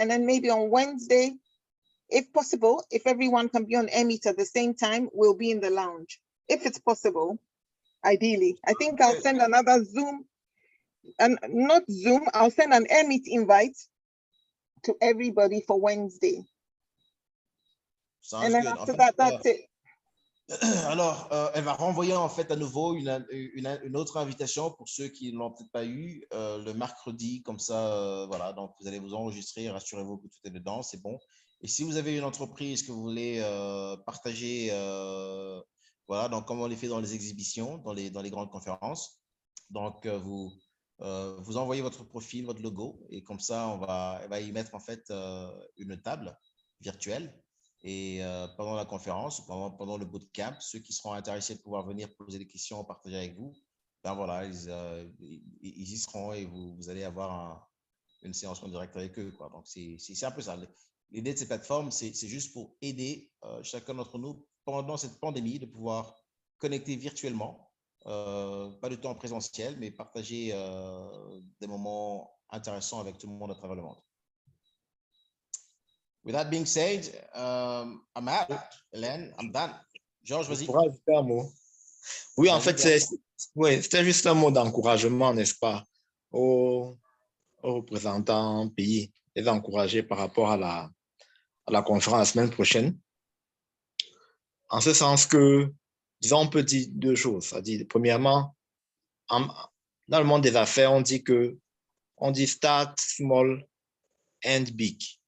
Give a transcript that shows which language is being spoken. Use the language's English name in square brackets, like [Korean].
[English] And then maybe on Wednesday, if possible, if everyone can be on Emmy at the same time, we'll be in the lounge. If it's possible, ideally. I think I'll send another Zoom, and not Zoom, I'll send an Emmy invite to everybody for Wednesday. Sounds and then good. after that, that's it. [French] Alors, elle va renvoyer en fait à nouveau une autre invitation pour ceux qui ne l'ont peut-être pas eu le mercredi, comme ça, voilà. Donc, vous allez vous enregistrer, rassurez-vous que tout est dedans, c'est bon. Et si vous avez une entreprise que vous voulez partager, voilà, donc comme on les fait dans les exhibitions, dans les grandes conférences, donc vous envoyez votre profil, votre logo, et comme ça, elle va y mettre en fait une table virtuelle. Et pendant la conférence, pendant le bootcamp, ceux qui seront intéressés de pouvoir venir poser des questions, partager avec vous, ben voilà, ils y seront et vous allez avoir une séance en direct avec eux, quoi. Donc, c'est un peu ça. L'idée de ces plateformes, c'est juste pour aider chacun d'entre nous pendant cette pandémie de pouvoir connecter virtuellement, pas de temps en présentiel, mais partager des moments intéressants avec tout le monde à travers le monde. [English] With that being said, I'm out. Hélène, I'm done. Georges, [French] vas-y. Oui, en fait, c'était juste un mot d'encouragement, n'est-ce pas, aux représentants pays, les encourager par rapport à la conférence la semaine prochaine. En ce sens que, disons, on peut dire deux choses. C'est-à-dire, premièrement, dans le monde des affaires, on dit [English] start small and big.